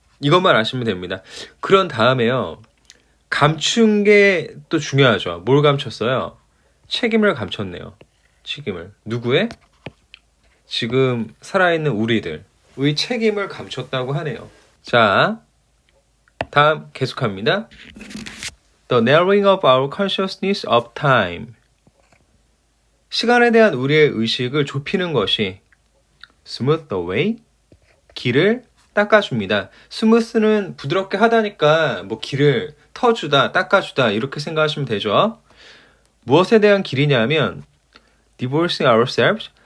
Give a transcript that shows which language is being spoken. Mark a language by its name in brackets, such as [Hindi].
[Korean] 이것만 아시면 됩니다. 그런 다음에요, 감춘 게 또 중요하죠. 뭘 감췄어요? 책임을 감췄네요. 책임을. 누구의? 지금 살아있는 우리들의 책임을 감췄다고 하네요. 자, 다음 계속합니다. [English] The narrowing of our consciousness of time. [Korean] 시간에 대한 우리의 의식을 좁히는 것이 [English] smooth the way, [Korean] 길을 닦아줍니다. 스무스는 부드럽게 하다니까 길을 터주다, 닦아주다 이렇게 생각하시면 되죠. 무엇에 대한 길이냐면 [English] divorcing ourselves.